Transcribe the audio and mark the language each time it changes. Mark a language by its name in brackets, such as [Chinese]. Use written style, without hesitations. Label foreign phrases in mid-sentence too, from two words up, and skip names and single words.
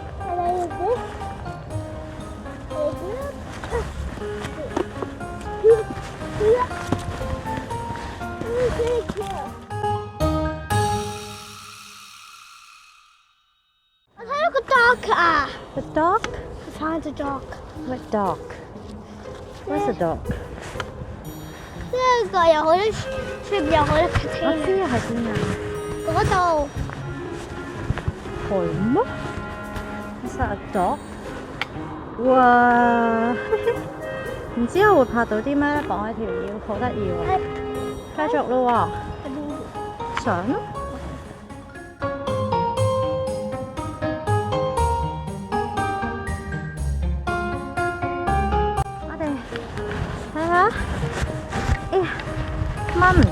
[Cantonese] 我睇到個 dog 啊 [English] The dog? I found a dog. What dog? What's a dog? [Cantonese] 呢個有好多出邊有好多 container。我知係邊啊？嗰度係咩 [English] ？Is that a dog? [Cantonese] 哇！唔知我會拍到啲咩咧？綁喺條腰，好得意喎！繼續咯喎，上咯！我哋睇下，哎呀，掹唔到。